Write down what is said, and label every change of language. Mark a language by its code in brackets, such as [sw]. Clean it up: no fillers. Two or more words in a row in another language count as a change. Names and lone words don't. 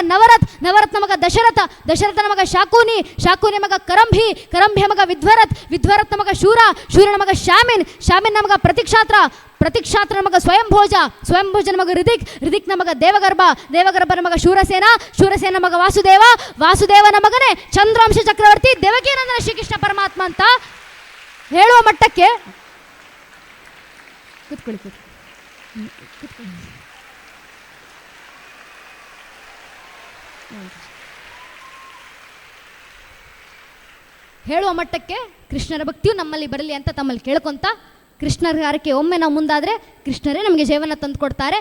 [kn] ನವರತ್ನ ಮಗ ದಶರಥನ ಮಗ ಶಾಕೂನಿ ಮಗ ಕರಂಭಿಯ ಮಗ ವಿಧ್ವರತ್ನ ಮಗ ಶೂರನ ಮಗ ಶಾಮಿನ್ನ ಮಗ ಪ್ರತಿಕ್ಷಾತ್ರನ ಮಗ ಸ್ವಯಂಭೋಜನ ಮಗ ಋದಿಕ್ನ ಮಗ ದೇವಗರ್ಭನ ಮಗ ಶೂರಸೇನ ಮಗ ವಾಸುದೇವನ ಮಗನೇ ಚಂದ್ರಾಂಶ ಚಕ್ರವರ್ತಿ ದೇವಕೀನಂದನ ಶ್ರೀಕೃಷ್ಣ ಪರಮಾತ್ಮ ಅಂತ ಹೇಳುವ ಮಟ್ಟಕ್ಕೆ ಕೂತ್ಕೊಳ್ಳಿ. ಹೇಳುವ ಮಟ್ಟಕ್ಕೆ ಕೃಷ್ಣರ ಭಕ್ತಿಯು ನಮ್ಮಲ್ಲಿ ಬರಲಿ ಅಂತ ತಮ್ಮಲ್ಲಿ ಕೇಳ್ಕೊಂತ, ಕೃಷ್ಣರ ಕಾರ್ಯಕ್ಕೆ ಒಮ್ಮೆ ನಾವು ಮುಂದಾದರೆ ಕೃಷ್ಣರೇ ನಮಗೆ ಜೀವನ ತಂದು ಕೊಡ್ತಾರೆ.